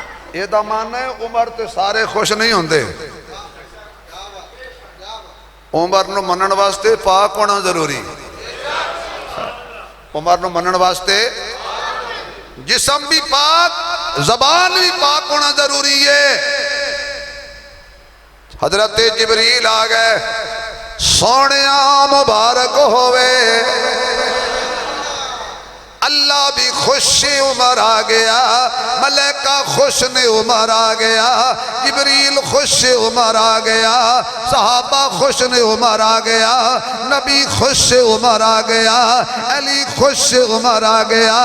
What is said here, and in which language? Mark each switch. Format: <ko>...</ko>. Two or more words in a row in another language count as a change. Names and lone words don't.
<pa>یہ دا ماننا ہے عمر تے سارے خوش نہیں ہوندے، عمر نو منن واسطے پاک ہونا ضروری، عمر نو منن واسطے جسم بھی پاک زبان بھی پاک ہونا ضروری ہے۔ حضرت جبریل آ گئے، سونیا مبارک ہوئے، اللہ بھی خوش عمر آ گیا، ملائکہ خوش نے عمر آ گیا، جبریل خوش عمر آ گیا، صحابہ خوش نے عمر آ گیا، نبی خوش عمر آ گیا، علی خوش عمر آ گیا۔</pa>